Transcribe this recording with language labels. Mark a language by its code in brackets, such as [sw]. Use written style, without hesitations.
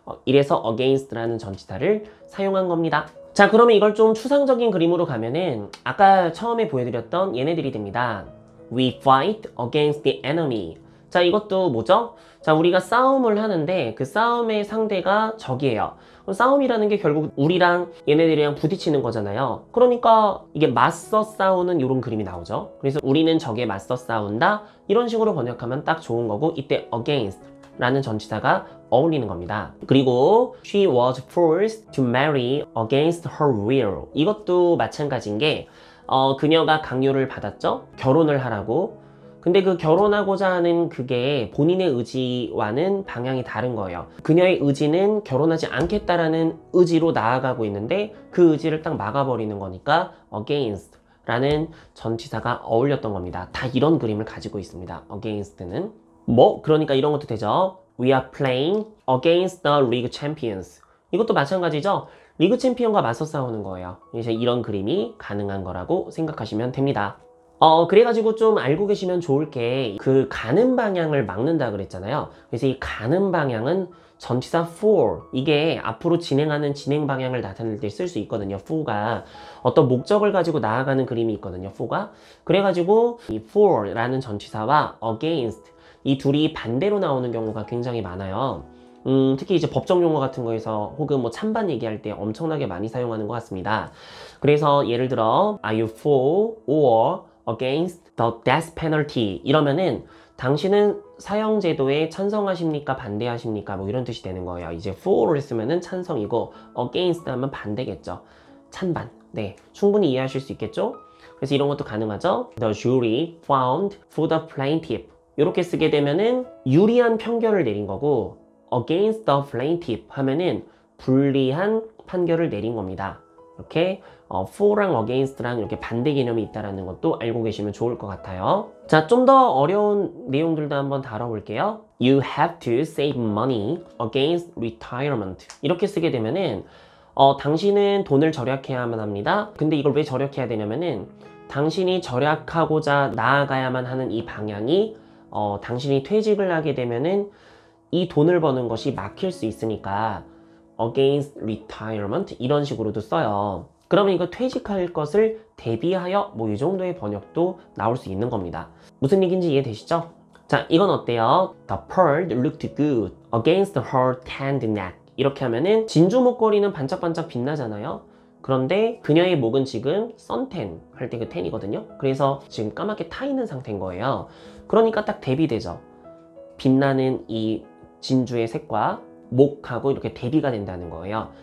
[ko] 이래서 against라는 전치사를 사용한 겁니다. 자, 그러면 이걸 좀 추상적인 그림으로 가면은 아까 처음에 보여드렸던 얘네들이 됩니다. [en] We fight against the enemy. [ko] 자, 이것도 뭐죠? 자, 우리가 싸움을 하는데 그 싸움의 상대가 적이에요. 싸움이라는 게 결국 우리랑 얘네들이랑 부딪히는 거잖아요. 그러니까 이게 맞서 싸우는 이런 그림이 나오죠. 그래서 우리는 적에 맞서 싸운다. 이런 식으로 번역하면 딱 좋은 거고 이때 against 라는 전치사가 어울리는 겁니다. 그리고 [en] She was forced to marry against her will. [ko] 이것도 마찬가지인 게 그녀가 강요를 받았죠. 결혼을 하라고. 근데 그 결혼하고자 하는 그게 본인의 의지와는 방향이 다른 거예요. 그녀의 의지는 결혼하지 않겠다라는 의지로 나아가고 있는데 그 의지를 딱 막아버리는 거니까 against 라는 전치사가 어울렸던 겁니다. 다 이런 그림을 가지고 있습니다. against는. 그러니까 이런 것도 되죠. [en] We are playing against the league champions. [ko] 이것도 마찬가지죠. 리그 챔피언과 맞서 싸우는 거예요. 이제 이런 그림이 가능한 거라고 생각하시면 됩니다. 그래가지고 좀 알고 계시면 좋을 게 그 가는 방향을 막는다 그랬잖아요. 그래서 이 가는 방향은 전치사 for 이게 앞으로 진행하는 진행 방향을 나타낼 때 쓸 수 있거든요. for가 어떤 목적을 가지고 나아가는 그림이 있거든요. for가 그래가지고 이 for라는 전치사와 against 이 둘이 반대로 나오는 경우가 굉장히 많아요. 특히 이제 법정 용어 같은 거에서 혹은 뭐 찬반 얘기할 때 엄청나게 많이 사용하는 것 같습니다. 그래서 예를 들어 [en] Are you for or against the death penalty? [ko] 이러면은 당신은 사형제도에 찬성하십니까? 반대하십니까? 뭐 이런 뜻이 되는 거예요. 이제 for를 쓰면은 찬성이고 against 하면 반대겠죠. 찬반. 네, 충분히 이해하실 수 있겠죠? 그래서 이런 것도 가능하죠. [en] The jury found for the plaintiff. [ko] 이렇게 쓰게 되면은 유리한 편결을 내린 거고, [en] against the plaintiff [ko] 하면은 불리한 판결을 내린 겁니다. 이렇게 for랑 against랑 이렇게 반대 개념이 있다는 것도 알고 계시면 좋을 것 같아요. 자, 좀 더 어려운 내용들도 한번 다뤄볼게요. [en] You have to save money against retirement. [ko] 이렇게 쓰게 되면은 당신은 돈을 절약해야만 합니다. 근데 이걸 왜 절약해야 되냐면은 당신이 절약하고자 나아가야만 하는 이 방향이 당신이 퇴직을 하게 되면은 이 돈을 버는 것이 막힐 수 있으니까 [en] against retirement [ko] 이런 식으로도 써요. 그러면 이거 퇴직할 것을 대비하여 뭐 이 정도의 번역도 나올 수 있는 겁니다. 무슨 얘기인지 이해되시죠? 자, 이건 어때요? [en] The pearl looked good against her tanned neck. [ko] 이렇게 하면은 진주 목걸이는 반짝반짝 빛나잖아요. 그런데 그녀의 목은 지금 선텐 할 때 그 텐이거든요. 그래서 지금 까맣게 타 있는 상태인 거예요. 그러니까 딱 대비되죠. 빛나는 이 진주의 색과 목하고 이렇게 대비가 된다는 거예요.